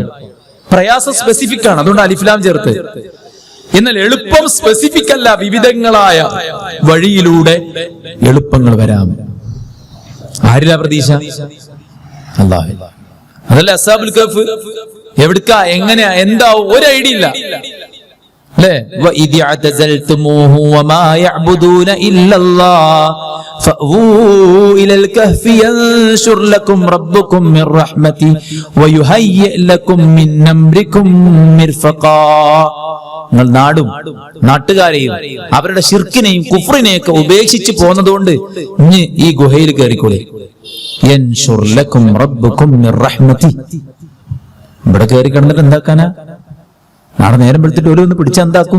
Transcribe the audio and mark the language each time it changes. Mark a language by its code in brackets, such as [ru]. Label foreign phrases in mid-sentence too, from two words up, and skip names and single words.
[ml] പ്രയാസം സ്പെസിഫിക് ആണ്, അതുകൊണ്ട് അലിഫ്ലാം ചേർത്ത്. എന്നാൽ എളുപ്പം സ്പെസിഫിക് അല്ല, വിവിധങ്ങളായ വഴിയിലൂടെ എളുപ്പങ്ങൾ വരാം. ആരിലാ പ്രതീക്ഷ? അല്ലാഹ്. അതല്ല അസ്ഹാബുൽ കഹ്ഫ്. എവിടുക്കാ, എങ്ങനെയാ, എന്താവും ഒരു ഐഡിയ ഇല്ല. [ar] وَإِذِ اعْتَزَلْتُمُوهُ وَمَا يَعْبُدُونَ إِلَّا اللَّهَ فَأْوُوا إِلَى الْكَهْفِ يَنشُرْ لَكُمْ رَبُّكُمْ مِنْ رَحْمَتِهِ وَيُهَيِّئْ لَكُمْ مِنْ أَمْرِكُمْ مِرْفَقًا. [ml] നിങ്ങൾ നാടും നാട്ടുകാരെയും അവരുടെ ശിർക്കിനെയും കുഫ്രിനെയൊക്കെ ഉപേക്ഷിച്ച് പോന്നതുകൊണ്ട് ഇനി ഈ ഗുഹയിൽ കയറിക്കോളെ. [ar] ينشر لكم ربكم من رحمته. [ml] ഇവിടെ കയറി കിടന്നിട്ട് എന്താക്കാനാ? നാളെ നേരം വെളുത്തിട്ട് ഓരോന്ന് പിടിച്ചാ എന്താക്കും?